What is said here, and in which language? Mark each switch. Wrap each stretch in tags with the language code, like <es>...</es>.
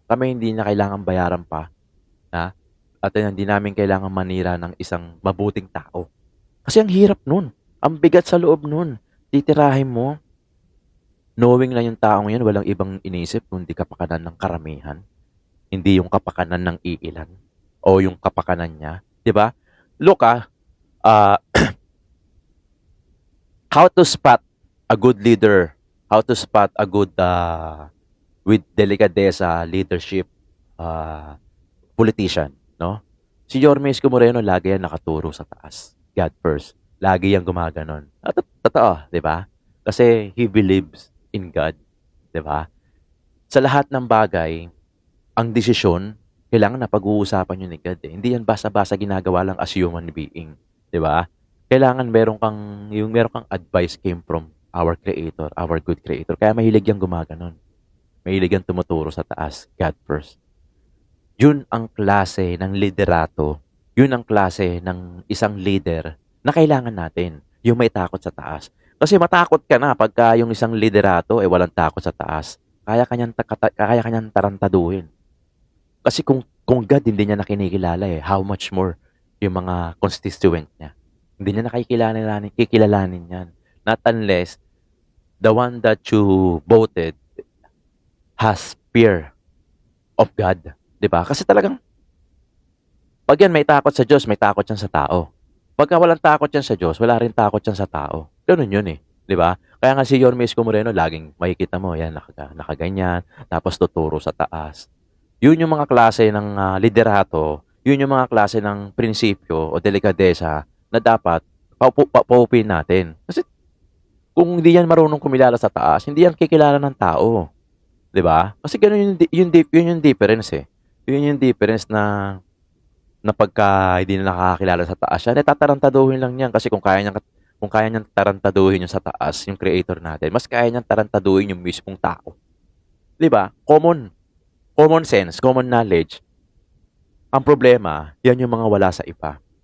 <tl>Kami hindi na kailangan bayaran pa, na at hindi namin kailangan manira ng isang mabuting tao. Kasi ang hirap nun. Ang bigat sa loob nun. Titirahin mo, knowing na yung taong yan, walang ibang inisip kundi kapakanan ng karamihan. Hindi yung kapakanan ng iilan o yung kapakanan niya. 'Di ba?</tl> <en>Look how to spot a good leader, how to spot a good with delikadesa leadership politician, no?</en> <tl>Si Yorme Isko Moreno lagi yan nakaturo sa taas.</tl> <en>God first.</en> <tl>Lagi yang gumaganon. At totoo, 'di ba? Kasi</tl> <en>he believes in God,</en> <tl>'di ba? Sa lahat ng bagay, ang desisyon kailangan na pag-uusapan yun ni God eh. Hindi yan basta-basta ginagawa lang</tl> <en>as human being,</en> <tl>'di ba? Kailangan meron kang</tl> <en>advice came from our creator, our good creator.</en> <tl>Kaya mahilig yang gumaganon. Mahilig yang tumuturo sa taas,</tl> <en>God first.</en> <tl>Yun ang klase ng liderato, yun ang klase ng isang leader na kailangan natin, yung may takot sa taas. Kasi matakot ka na pagka yung isang liderato ay walang takot sa taas. Kaya kanyang tarantaduhin. Kasi kung God hindi niya nakinikilala eh,</tl> <en>how much more</en> <tl>yung mga constituent niya. Hindi niya kikilalanin yan.</tl> <en>Not unless the one that you voted has fear of God.</en> <tl>'Di ba? Kasi talagang pag yan may takot sa Diyos, may takot yan sa tao. Pagka walang takot yan sa Diyos, wala rin takot yan sa tao. Ganun yun eh. 'Di ba? Kaya nga si Yorme Isko Moreno, laging makikita mo, yan, nakaganyan, tapos tuturo sa taas. Yun yung mga klase ng liderato, yun yung mga klase ng prinsipyo o delikadesa na dapat paupin natin. Kasi kung hindi yan marunong kumilala sa taas, hindi yan kikilala ng tao. 'Di ba? Kasi ganun yun yung difference eh. Yun yung difference na pagka hindi na nakakakilala sa taas, yan, tatarantaduhin lang yan. Kasi kung kaya niyang tarantaduhin yung sa taas, yung creator natin, mas kaya niyang tarantaduhin yung mismong tao. 'Di ba?</tl> <en>Common sense, common knowledge.</en> <tl>Ang problema, yan yung mga wala sa iba.</tl>